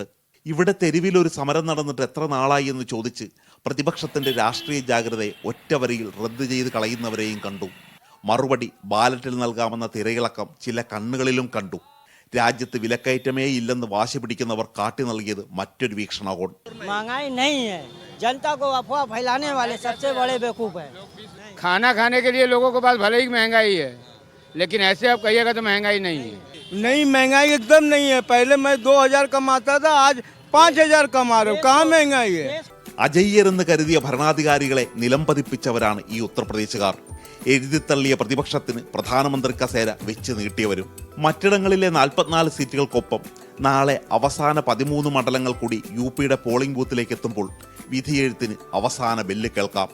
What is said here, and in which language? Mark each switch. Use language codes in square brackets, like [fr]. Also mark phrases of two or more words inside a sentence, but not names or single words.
[ml] ഇവിടെ തെരുവിലൊരു സമരം നടന്നിട്ട് എത്ര നാളായി എന്ന് ചോദിച്ച് പ്രതിപക്ഷത്തിന്റെ രാഷ്ട്രീയ ജാഗ്രതയെ ഒറ്റവരിയിൽ റദ്ദ് ചെയ്ത് കളയുന്നവരെയും കണ്ടു. മറുപടി ബാലറ്റിൽ നൽകാമെന്ന തിരയിളക്കം ചില കണ്ണുകളിലും കണ്ടു. രാജ്യത്ത് വിലക്കയറ്റമേ ഇല്ലെന്ന് വാശി പിടിക്കുന്നവർ കാട്ടി നൽകിയത് മറ്റൊരു വീക്ഷണകോൺ. [hi] जनता को अफवाह फैलाने वाले सबसे बड़े बेवकूफ है. खाना खाने के लिए लोगों के पास भले ही महंगाई है, लेकिन ऐसे आप कहिएगा तो महंगाई नहीं है। नहीं, महंगाई एकदम नहीं है। पहले मैं 2000 कमाता था, आज 5000 कमा रहा हूँ। कहाँ महंगाई है? [ml] അജയ്യരെന്ന് കരുതിയ ഭരണാധികാരികളെ നിലംപതിപ്പിച്ചവരാണ് ഈ ഉത്തർപ്രദേശുകാർ. എഴുതിത്തള്ളിയ പ്രതിപക്ഷത്തിന് പ്രധാനമന്ത്രി കസേര വെച്ച് നീട്ടിയവരും. മറ്റിടങ്ങളിലെ 44 സീറ്റുകൾക്കൊപ്പം നാളെ അവസാന 13 മണ്ഡലങ്ങൾ കൂടി യു.പിയുടെ പോളിംഗ് ബൂത്തിലേക്ക് എത്തുമ്പോൾ വിധിയെഴുത്തിന് അവസാന ബെല്ല് കേൾക്കാം.